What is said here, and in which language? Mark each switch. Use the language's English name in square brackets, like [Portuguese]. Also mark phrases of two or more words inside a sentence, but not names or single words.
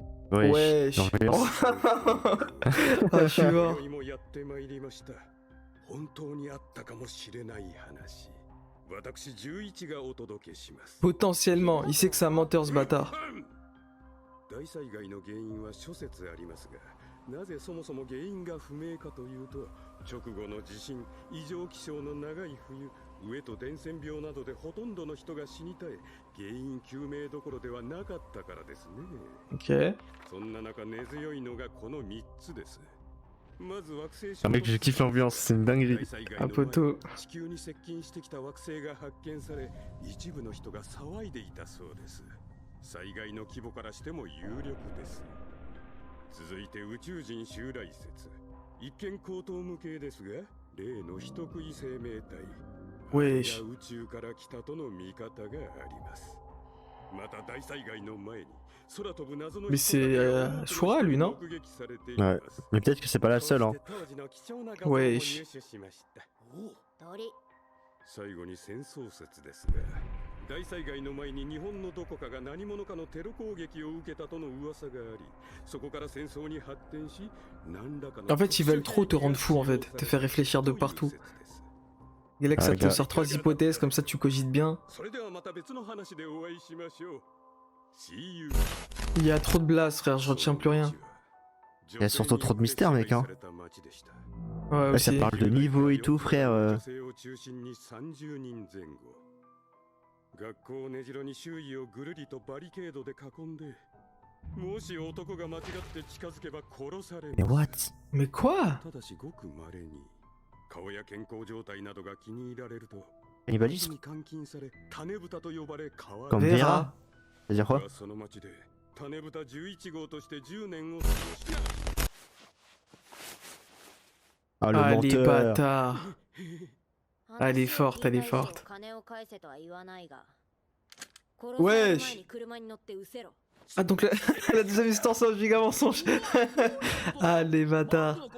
[French] Wesh, Wesh. l'ambiance. Ah, je suis mort. [Japanese] 今宵もやってまいりました。本当にあったかもしれない話。私11がお届けします。 [French] Potentiellement, il sait que c'est un menteur ce bâtard. [Japanese] 大災害の原因は諸説ありますが、なぜそもそも原因が不明かというと、直後の地震、異常気象の長い冬、飢えと伝染病などでほとんどの人が死に絶え、原因究明どころではなかったからですね。 [French] Ok. [Japanese] そんな中根強いのがこの3つです。まず惑星 [French] Ah mec, je kiffe l'ambiance, c'est une dinguerie. [Japanese] 大災害 [French] Un [Japanese] の前 [French] poteau. [Japanese] 地球に接近してきた惑星が発見され、一部の人が騒いでいたそうです。災害の規模からしても有力です。続いて宇宙人襲来説。一見口頭無形ですが、例の人食い生命体 [French] Wesh. [Japanese] 宇宙から来たとの見方があります。また大災害の前に空飛ぶ謎の [French] Mais c'est Shura lui, non? Ouais, mais peut-être que c'est pas la seule, hein. Wesh. [Japanese] 最後に戦争説ですが、大災害の前に日本のどこかが何者かのテロ攻撃を受けたとの噂があり、そこから戦争に発展し、何らかの [French] En fait, ils veulent trop te rendre fou en fait, te faire réfléchir de partout. Et là que ça te sort 3 hypothèses, comme ça tu cogites bien. [Japanese] それではまた別の話でお会いしましょう。 [English] See you. [French] Il y a trop de blase, frère, je retiens plus rien. Il y a surtout trop de mystères, mec, hein. Ouais, Là, ça aussi. parle de niveau et tout, frère. [Japanese] 学校根城に周囲をぐるりとバリケードで囲んで、もし男が間違って近づけば殺される。 [French] Mais what? Mais quoi? [Japanese] ただしごく稀に顔や健康状態などが気に入られると [French] Cannibalisme? [Japanese] 監禁され種豚と呼ばれ変わ [French] Comme [Japanese] る。 [French] Vera? C'est-à-dire quoi? [Japanese] その町で種豚11号として10年を過ごした。 [French] Ah, le Ah, les menteur. bâtards. Ah, elle est forte, elle est forte. Wesh. Ah, donc la deuxième histoire, c'est un giga mensonge. Ah, les bâtards.